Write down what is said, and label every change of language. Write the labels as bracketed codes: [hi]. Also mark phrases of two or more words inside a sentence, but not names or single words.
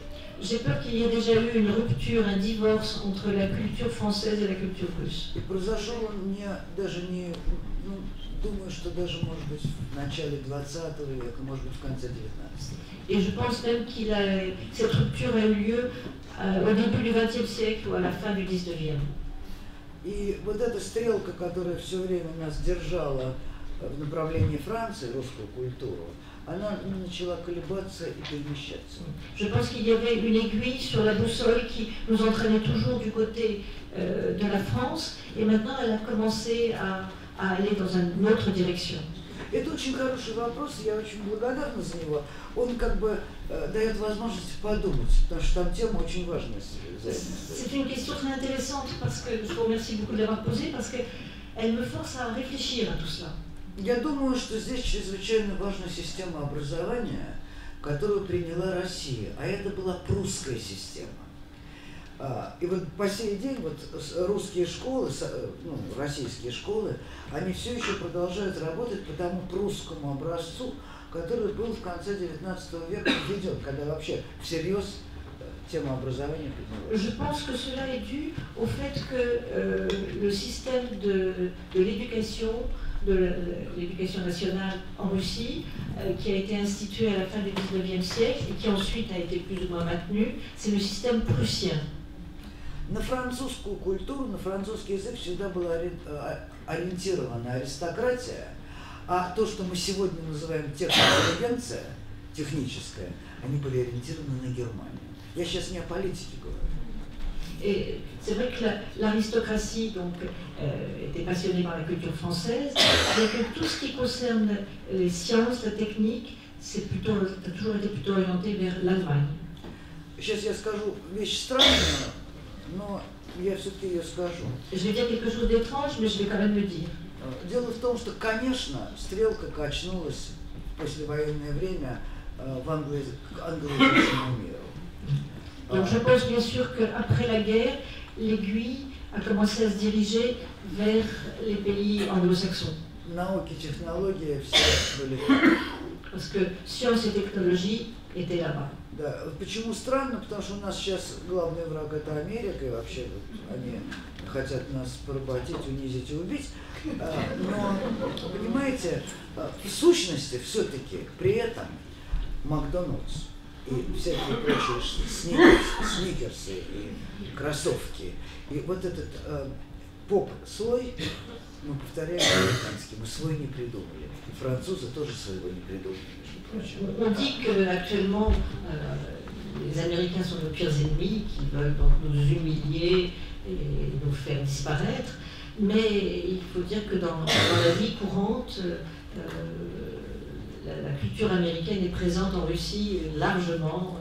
[fr] J'ai peur qu'il y ait déjà eu une rupture, un divorce entre la culture française et la culture russe. [ru] И произошел он даже не, думаю, что даже, может быть, в начале 20 века, может быть, в конце 19. [fr] Et je pense même cette rupture a eu lieu au début du XXe siècle ou à la fin du XIXe. [ru] И вот эта стрелка, которая все время нас держала в направлении Франции, русскую культуру, она начала колебаться и перемещаться. [fr] Je pense qu'il y avait une aiguille sur la boussole qui nous entraînait toujours du côté de la France, et maintenant elle a commencé à aller dans une autre direction. [ru] Это очень хороший вопрос, я очень благодарна за него. Он как бы дает возможность подумать, потому что там тема очень важная. [fr] C'est une question très intéressante parce que je vous remercie beaucoup de l'avoir posée parce qu'elle me force à réfléchir à tout cela. [ru] Я думаю, что здесь чрезвычайно важна система образования, которую приняла Россия, а это была прусская система. И вот по сей день вот русские школы, российские школы, они все еще продолжают работать по тому прусскому образцу, который был в конце XIX века введен, когда вообще всерьез тема образования поднялась. [fr] Je pense que cela est dû au fait que le système de l'éducation, de l'éducation nationale en Russie, qui a été institué à la fin du XIXe siècle et qui ensuite a été plus ou moins maintenu, c'est le système prussien. [ru] На французскую культуру, на французский язык всегда была ориентирована аристократия, а то, что мы сегодня называем техноинтеллигенция, техническая, они были ориентированы на Германию. Я сейчас не о политике говорю. [fr] Et c'est vrai que l'aristocratie donc, était passionnée par la culture française, mais que tout ce qui concerne les sciences, la technique, ça a toujours été plutôt orienté vers l'Allemagne. [ru] Сейчас я скажу вещь странную, но я все-таки ее скажу. [fr] Je vais dire quelque chose d'étrange, mais je vais quand même le dire. [ru] Дело в том, что, конечно, стрелка качнулась в послевоенное время в англоязычному миру. [fr] Donc je pense bien sûr qu'après la guerre, l'aiguille a commencé à se diriger vers les pays anglo-saxons. [ru] Науки, технологии, все были. [fr] Parce que science et technologie étaient là-bas. [ru] Да, почему странно? Потому что у нас сейчас главный враг это Америка, и вообще они хотят нас поработить, унизить и убить. Но, понимаете, в сущности все-таки при этом Макдональдс и всякие прочие сникерсы и кроссовки, и вот этот поп-слой, мы повторяем американский, мы свой не придумали. И французы тоже своего не придумали. [fr] On dit qu'actuellement, les Américains sont nos pires ennemis, qui veulent donc nous humilier et nous faire disparaître, mais il faut dire que dans la vie courante, la culture américaine est présente en Russie largement.